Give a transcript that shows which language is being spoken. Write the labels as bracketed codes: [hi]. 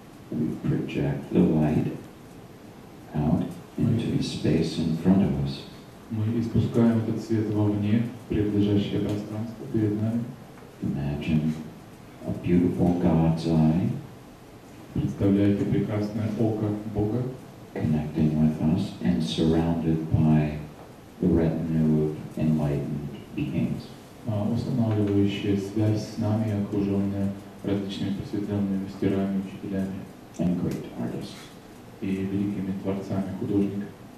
[en] we project the light out into the space in front of us. [ru] мы испускаем этот свет вовне, в принадлежащее пространство перед нами. [en] Imagine a beautiful God's eye [ru] Представляйте прекрасное око Бога, [en] connecting with us and surrounded by the retinue of enlightened beings. [ru] устанавливающее связь с нами, окруженная различными просветленными мастерами, учителями [en] And great artists. [ru] и великими творцами, художниками.